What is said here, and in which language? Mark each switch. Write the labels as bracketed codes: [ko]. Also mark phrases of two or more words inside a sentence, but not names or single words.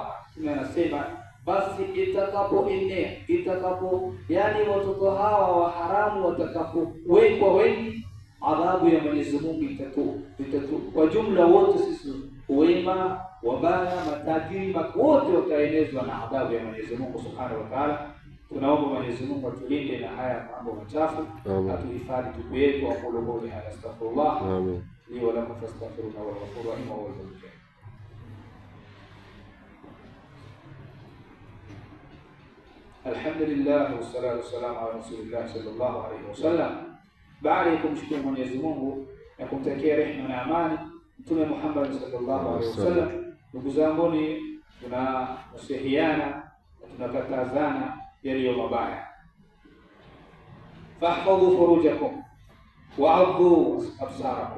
[sw] Tunasema basi itakapoenea, yani watoto hawa wa haramu watakapowekwa wengi, adhabu ya Mwenyezi Mungu itatu kwa jumla wote sisi, wema, wabaya, matajiri, wote wataenezwa na adhabu ya Mwenyezi Mungu [ar] سبحانه وتعالى. [sw] Tunaomba Mwenyezi Mungu atulinde na haya mambo machafu, atuhifadhi tupu yetu. [ar] أقول قولي هذا أستغفر الله لي ولكم فاستغفروه و غفور رحيم وهو الغفور. الحمد لله والصلاة والسلام على رسول الله صلى الله عليه وسلم. [sw] Baada ya kumshukuru Mwenyezi Mungu na kumtakia rehema na amani Mtume Muhammad [ar] صلى الله عليه وسلم, [sw] ndugu zangu, ni tunasihiana na tunakatazana yaliyo mabaya. [ar] فاحفظوا فروجكم وغضوا أبصاركم.